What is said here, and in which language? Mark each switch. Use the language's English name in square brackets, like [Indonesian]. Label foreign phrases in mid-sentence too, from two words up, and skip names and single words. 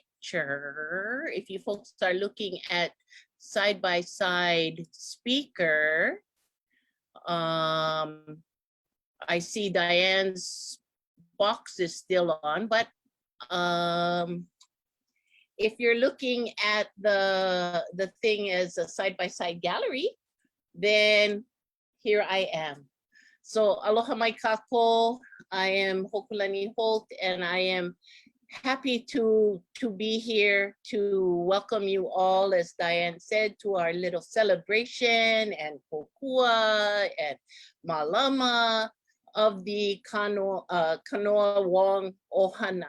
[English] If you folks are looking at side-by-side speaker, I see Diane's box is still on, but if you're looking at the thing as a side-by-side gallery, then here I am. [Hawaiian] So aloha mai kako. [English] I am Hokulani Holt, and I am happy to be here to welcome you all, as Diane said, to our little celebration and kokua and malama of the Kanoa Wong ʻOhana.